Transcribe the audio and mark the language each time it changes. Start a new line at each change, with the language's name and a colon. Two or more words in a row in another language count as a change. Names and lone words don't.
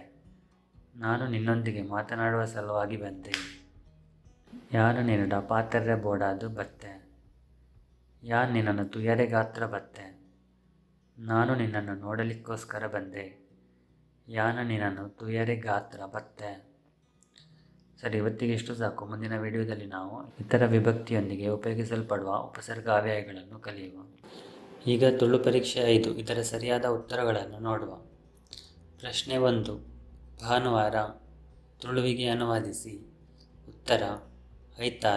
Kannada: ನಾನು ನಿನ್ನೊಂದಿಗೆ ಮಾತನಾಡುವ ಸಲುವಾಗಿ ಬಂದೆ.
Tulu: ಯಾನು ನಿನ್ನಡ ಪಾತೆರ್ರೆ ಬೋಡಾದು ಬತ್ತೆ. ಯಾನ್ ನಿನ್ನನ್ನು ತುಯರೆ ಗಾತ್ರ ಬತ್ತೆ.
Kannada: ನಾನು ನಿನ್ನನ್ನು ನೋಡಲಿಕ್ಕೋಸ್ಕರ ಬಂದೆ.
Tulu: ಯಾನು ನಿನ್ನನ್ನು ತುಯರೆ ಗಾತ್ರ ಬತ್ತೆ.
Kannada: ಸರಿ, ಇವತ್ತಿಗೆ ಇಷ್ಟು ಸಾಕು. ಮುಂದಿನ ವಿಡಿಯೋದಲ್ಲಿ ನಾವು ಇತರ ವಿಭಕ್ತಿಯೊಂದಿಗೆ ಉಪಯೋಗಿಸಲ್ಪಡುವ ಉಪಸರ್ಗಾವ್ಯಯಗಳನ್ನು ಕಲಿಯುವ. ಈಗ ತುಳು ಪರೀಕ್ಷೆ 5 ಇದರ ಸರಿಯಾದ ಉತ್ತರಗಳನ್ನು ನೋಡುವ. ಪ್ರಶ್ನೆ 1, ಭಾನುವಾರ. ತುಳುವಿಗೆ ಅನುವಾದಿಸಿ. ಉತ್ತರ ಐತಾರ.